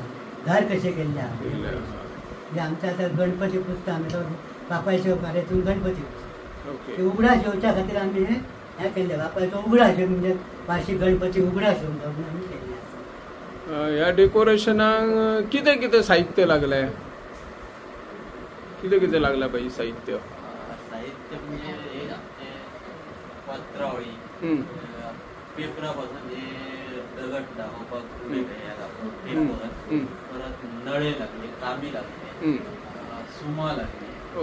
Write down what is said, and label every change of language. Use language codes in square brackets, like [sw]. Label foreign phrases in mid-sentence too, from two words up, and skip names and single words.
[kok] घर कशें केल्ले आहा म्हणजे आमचे आतां गणपती पुजता आमी तो बापायच्या कार्यातून गणपती ते उगडा शेवच्या खातीर आमी हे केल्ले बापायचो उगडा शेव म्हणजे वार्षिक गणपती उगडा शेव म्हणून आमी केल्ले आसा. ह्या डेकोरेशनाक कितें कितें साहित्य लागले? कितें कितें लागला पाहिजे साहित्य? साहित्य म्हणजे हे आमचे पत्रावळी पेपरापासून हे दगड दाखोवपाक पेपर परत नळे लागले, कामी लागले, सुमा लागले,